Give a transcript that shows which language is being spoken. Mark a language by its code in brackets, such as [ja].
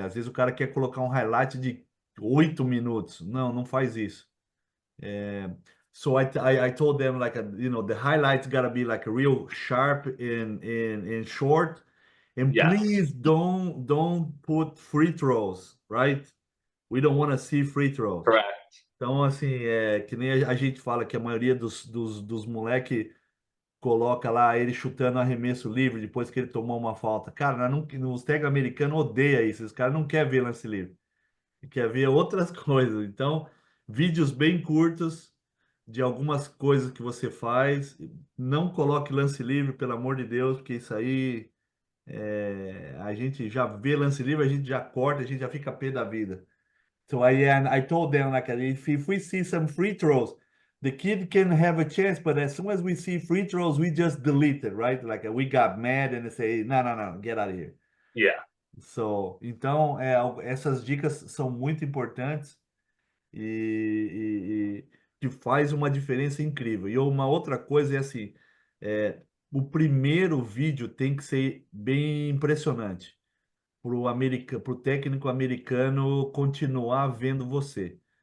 [pt] Às vezes o cara quer colocar um highlight de 8 minutos. Não faz isso. [en] So I told them like the highlights gotta be like real sharp and short, and Yes. please don't put free throws, right? We don't want to see free throws. Correct. [pt] Então, assim, que nem a gente fala que a maioria dos moleque coloca lá ele chutando arremesso livre depois que ele tomou uma falta. Cara, os técnicos americanos odeiam isso. Os caras não querem ver lance livre. Quer ver outras coisas. Então, vídeos bem curtos de algumas coisas que você faz. Não coloque lance livre, pelo amor de Deus, porque isso aí a gente já vê lance livre, a gente já corta, a gente já fica pé da vida. [en] So I told them like if we see some free throws, the kid can have a chance, but as soon as we see free throws, we just delete it, right? Like we got mad and they say, no, get out of here. Yeah. [pt] So, então, essas dicas são muito importantes e que faz uma diferença incrível. E uma outra coisa é assim, o primeiro vídeo tem que ser bem impressionante para o técnico americano continuar vendo você.